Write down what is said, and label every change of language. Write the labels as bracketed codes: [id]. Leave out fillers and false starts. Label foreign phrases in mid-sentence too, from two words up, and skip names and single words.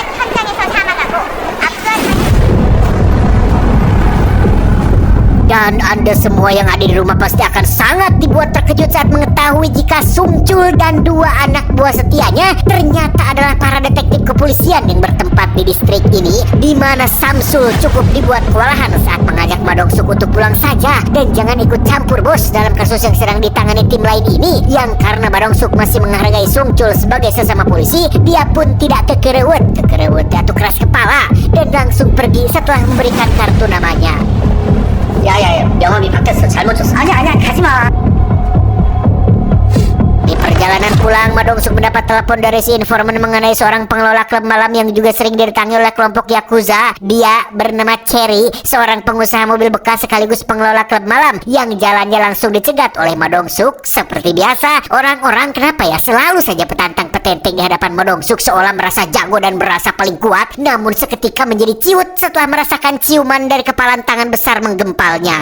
[id] Dan Anda semua yang ada di rumah pasti akan sangat dibuat terkejut saat mengetahui jika Sung Chul dan 2 anak buah setianya ternyata adalah para detektif kepolisian yang bertempat di distrik ini, di mana Samsul cukup dibuat kewalahan saat mengajak Madongsuk untuk pulang saja dan jangan ikut campur bos dalam kasus yang sedang ditangani tim lain ini. Yang karena Madongsuk masih menghargai Sung Chul sebagai sesama polisi, dia pun tidak kekerewet atau keras kepala dan langsung pergi setelah memberikan kartu namanya. [ko] 야야야, 명함이 바뀌었어. 잘못 줬어. 아니야 가지마. [id] Di perjalanan pulang, Ma Dong-suk mendapat telepon dari si informan mengenai seorang pengelola klub malam yang juga sering didatangi oleh kelompok Yakuza. Dia bernama Cherry, seorang pengusaha mobil bekas sekaligus pengelola klub malam yang jalannya langsung dicegat oleh Ma Dong-suk. Seperti biasa, orang-orang kenapa ya selalu saja petantang petenteng di hadapan Ma Dong-suk seolah merasa jago dan merasa paling kuat, namun seketika menjadi ciut setelah merasakan ciuman dari kepalan tangan besar menggempalnya.